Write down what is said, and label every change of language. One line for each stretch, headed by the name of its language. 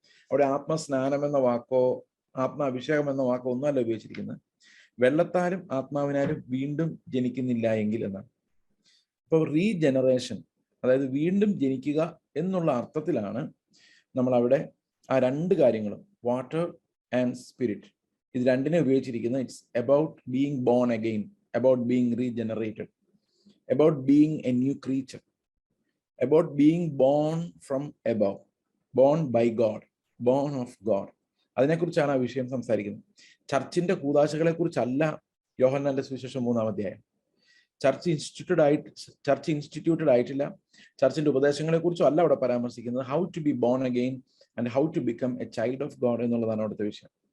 Malayalam: അവിടെ ആത്മസ്നാനം എന്ന വാക്കോ ആത്മാഭിഷേകം എന്ന വാക്കോ ഒന്നുമല്ല ഉപയോഗിച്ചിരിക്കുന്നത്. വെള്ളത്താലും ആത്മാവിനാലും വീണ്ടും ജനിക്കുന്നില്ല എങ്കിൽ എന്നാണ്. അപ്പോൾ റീജനറേഷൻ, അതായത് വീണ്ടും ജനിക്കുക എന്നുള്ള അർത്ഥത്തിലാണ് നമ്മൾ അവിടെ ആ രണ്ട് കാര്യങ്ങളും,
English: water and spirit,
Malayalam: ഇത് രണ്ടിനെ ഉപയോഗിച്ചിരിക്കുന്നത്.
English: It's about being born again, about being regenerated, about being a new creature, about being born from above, born by God, born of God.
Malayalam: അതിനെക്കുറിച്ചാണ് ആ വിഷയം സംസാരിക്കുന്നത്. ചർച്ചിന്റെ കൂദാശകളെ കുറിച്ചല്ല യോഹന്നാന്റെ സുവിശേഷം 3-ാം അധ്യായം. ചർച്ച് ഇൻസ്റ്റിറ്റ്യൂട്ടഡ് ആയിട്ടില്ല. ചർച്ചിന്റെ ഉപദേശങ്ങളെ കുറിച്ചും അല്ല അവിടെ പരാമർശിക്കുന്നത്.
English: how to be born again and how to become a child of God
Malayalam: എന്നുള്ളതാണ് അവിടുത്തെ വിഷയം.